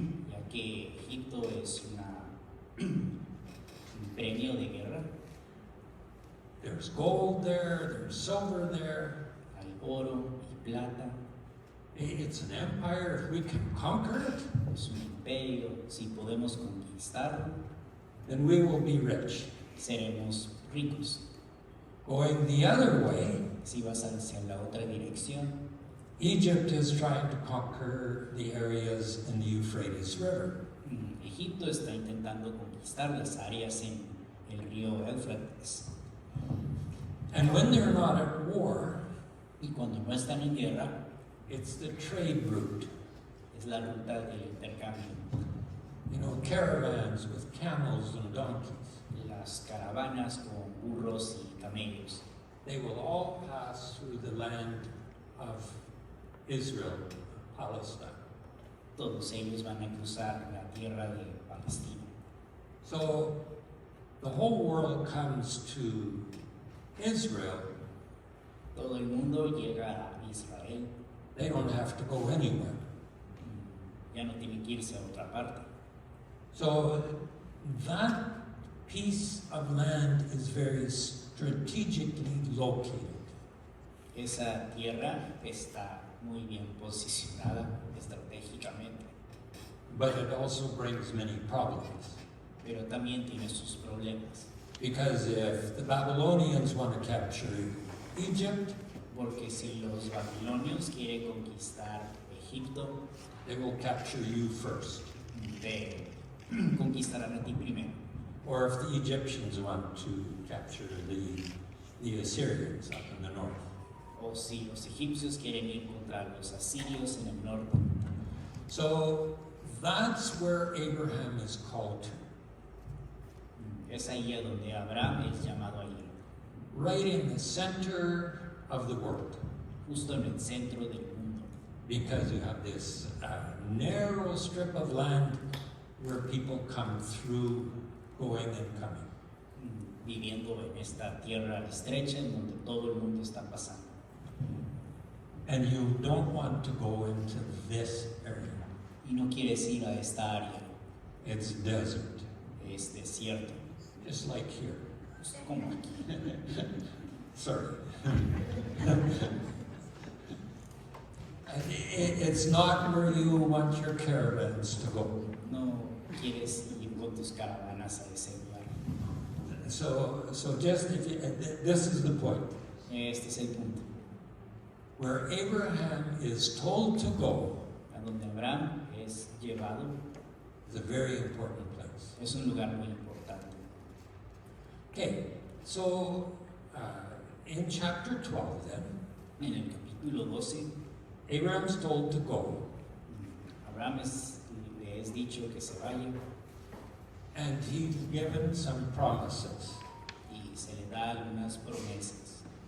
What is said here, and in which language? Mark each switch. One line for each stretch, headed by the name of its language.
Spanish: ya que Egipto es un premio de guerra.
English: There's gold there, there's silver there.
Spanish: Hay oro y plata,
English: It's an empire. If we can conquer it,
Spanish: es un imperio. Si podemos conquistarlo,
English: then we will be rich.
Spanish: seremos ricos.
English: Going the other way,
Spanish: Si vas hacia la otra dirección,
English: Egypt is trying to conquer the areas in the Euphrates River.
Spanish: Egipto está intentando conquistar las áreas en el río Éufrates.
English: And when they're not at war,
Spanish: Y cuando no están en guerra,
English: it's the trade route.
Spanish: es la ruta del intercambio.
English: You know, caravans with camels and donkeys.
Spanish: Las caravanas con burros y camellos.
English: They will all pass through the land of Israel, Palestine.
Spanish: Todos ellos van a cruzar la tierra de Palestina.
English: So the whole world comes to Israel.
Spanish: Todo el mundo llega a Israel.
English: They don't have to go anywhere.
Spanish: Ya no tiene que irse a otra parte.
English: So that piece of land is very strategically located.
Spanish: Esa tierra está muy bien posicionada estratégicamente,
English: but it also brings many problems.
Spanish: pero también tiene sus problemas.
English: Because if the Babylonians want to capture Egypt,
Spanish: Porque si los babilonios quieren conquistar Egipto,
English: they will capture you first.
Spanish: te conquistarán a ti primero.
English: Or if the Egyptians want to capture the Assyrians up in the north.
Spanish: O si los egipcios quieren ir contra los asirios en el norte.
English: So that's where Abraham is called to.
Spanish: Es ahí a donde Abraham es llamado a ir,
English: Right in the center of the world.
Spanish: justo en el centro del mundo.
English: Because you have this narrow strip of land where people come through, going and coming.
Spanish: Viviendo en esta tierra estrecha en donde todo el mundo está pasando.
English: And you don't want to go into this area.
Spanish: Y no quieres ir a esta área,
English: It's desert,
Spanish: es desierto,
English: just like here.
Spanish: justo como aquí.
English: Sorry. It's not where you want your caravans to go.
Spanish: No quieres ir con tus caravanas a ese lugar.
English: So just if you, this is the point.
Spanish: Este es el punto,
English: Where Abraham is told to go
Spanish: a donde Abraham es llevado,
English: is a very important place.
Spanish: es un lugar muy importante.
English: Okay, so in chapter 12 then,
Spanish: En el capítulo 12,
English: Abraham's told to go,
Spanish: Abraham le es dicho que se vaya
English: and he's given some promises.
Spanish: y se le da algunas promesas.